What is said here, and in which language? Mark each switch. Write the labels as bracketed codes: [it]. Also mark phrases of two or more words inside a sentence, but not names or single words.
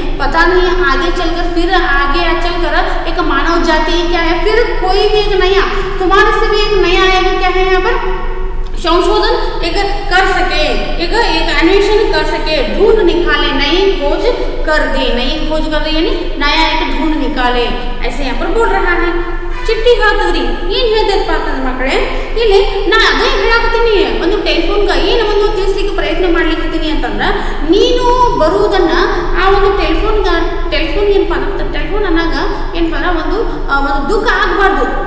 [hi] पता नहीं आगे चलकर एक मानव जाति क्या है, फिर कोई भी एक नया तुम्हारे से भी एक नया आएगा, क्या है यहाँ पर संशोधन एक कर सके, एक अन्वेषण कर सके, ढूंढ निकाले, नई खोज कर दे यानी नया एक ढूंढ निकाले, ऐसे यहाँ पर बोल रहा है। [kn] ಚಿಟ್ಟಿ ಹಾಕಿದ್ರಿ ಏನು ಹೇಳ್ದಪ್ಪ ಅಂತಂದ್ರೆ ಮಕ್ಕಳೇ, ಇಲ್ಲಿ ನಾ ಅದೇ ಹೇಳಾಕತ್ತೀನಿ, ಒಂದು ಟೆಲಿಫೋನ್ಗೆ ಏನು ಒಂದು ತಿಳಿಸ್ಲಿಕ್ಕೆ ಪ್ರಯತ್ನ ಮಾಡ್ಲಿಕ್ಕತ್ತೀನಿ ಅಂತಂದ್ರೆ, ನೀನು ಬರುವುದನ್ನ ಆ ಒಂದು ಟೆಲಿಫೋನ್ ಏನಪ್ಪ ಅಂತ ಟೆಲಿಫೋನ್ ಅನ್ನಾಗ ಏನಪ್ಪ ಅಂದ್ರೆ ಒಂದು ದುಃಖ ಆಗಬಾರ್ದು,